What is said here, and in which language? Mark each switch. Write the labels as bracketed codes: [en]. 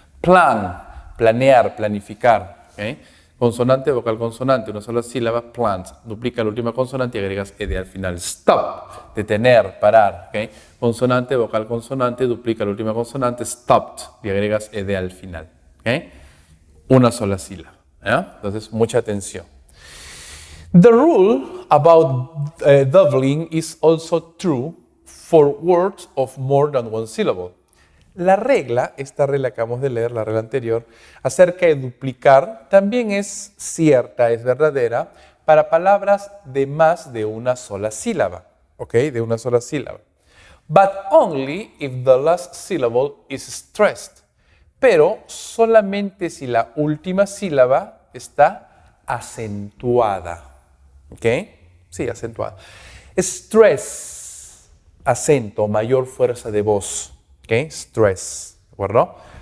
[es] Plan, planear, planificar, ¿ok? Consonante, vocal, consonante, una sola sílaba, plant. Duplica la última consonante y agregas ed al final. Stop, detener, parar, ¿ok? Consonante, vocal, consonante, duplica la última consonante, stopped, y agregas ed al final, ¿ok? Una sola sílaba, ¿ya? Entonces, mucha atención. [en] The rule about doubling is also true for words of more than one syllable. [es] La regla, esta regla que acabamos de leer, la regla anterior, acerca de duplicar, también es cierta, es verdadera, para palabras de más de una sola sílaba, ¿ok? De una sola sílaba. [en] But only if the last syllable is stressed. [es] Pero solamente si la última sílaba está acentuada, ¿ok? Sí, acentuada. Stress. acento, mayor fuerza de voz. ¿Ok? Stress. ¿De acuerdo?